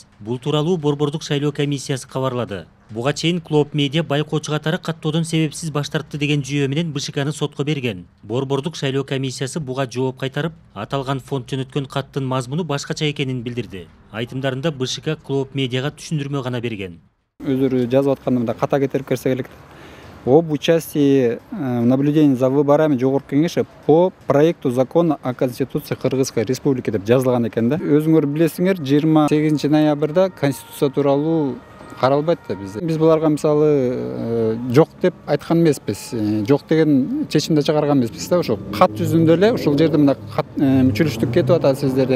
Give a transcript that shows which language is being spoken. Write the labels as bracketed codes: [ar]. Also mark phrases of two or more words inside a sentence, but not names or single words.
[ky] Бул тууралуу Борбордук шайлоо комиссиясы кабарлады. Буга чейин Клоп Медиа байкоочу катары каттоодон себепсиз баш тартты деген жүйө менен БШКны сотко берген. Борбордук шайлоо комиссиясы буга жооп кайтарып, аталган фонд жөнөткөн каттын мазмуну башкача экенин билдирди. Айтымдарында БШК Клоп Медиага түшүндүрмө гана берген. Өздөрү жазып атканымда ката кетирип берсе элек. [ru] Об участии в наблюдении за выборами Жогорку кеңеши по проекту закона о Конституции Кыргызской Республики [ky] деп жазылган экен да. Өзүңөр билесиңер, 28 ноябрда Конституция тууралуу каралбайт да бизде. Биз буларга мисалы жок деп айткан эмеспиз. Жок деген чечимди чыгарган эмеспиз да. Ошо кат жүзүндө эле ушул жерде мына мүчүлүштүк кетип атат сиздерден.